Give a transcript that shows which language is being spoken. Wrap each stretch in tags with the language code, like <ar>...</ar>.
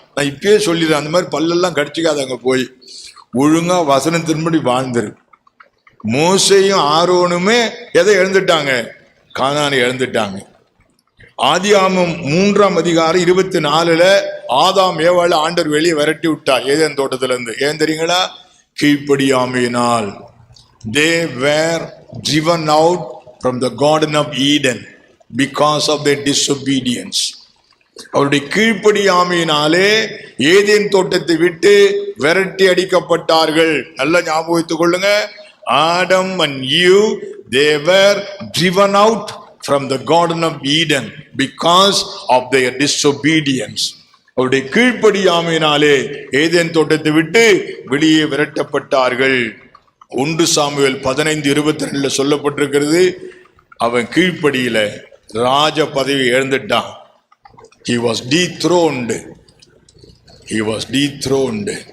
<ta>நான் இப்பயே சொல்லிடுறேன், அந்த மாதிரி பல்லெல்லாம் கடிச்சிக்காத. அங்க போய் ஒழுங்கா வசனத்தின்படி வாழ்ந்துரு. மோசேயும் ஆரோனுமே எதை இழந்துட்டாங்க? கானானை இழந்துட்டாங்க. ஆதியாகமம் 3ஆம் அதிகாரம் 24 ஆதாம் ஏவாள் ஆண்டவர் வெளியே விரட்டி விட்டார் ஏதேன் தோட்டத்துல இருந்து. ஏன் தெரியுங்களா? கீழ்ப்படியாமையினால்.</ta> <en>They were driven out from the Garden of Eden because of their disobedience.</en> <ta>அவருடைய கீழ்ப்படியாமையினாலே ஏதேன் தோட்டத்தை விட்டு விரட்டி அடிக்கப்பட்டார்கள். நல்லா ஞாபகம் வைத்துக் கொள்ளுங்க.</ta> <en>Adam and Eve, they were driven out from the Garden of Eden because of their disobedience.</en> <ta>அவருடைய கீழ்ப்படியாமையினாலே ஏதேன் தோட்டத்தை விட்டு வெளியே விரட்டப்பட்டார்கள். 1 சாமுவேல் 15:22 சொல்லப்பட்டிருக்கிறது. அவன் கீழ்ப்படியில ராஜ பதவி இழந்துட்டான்.</ta> <en>He was dethroned. He was dethroned.</en>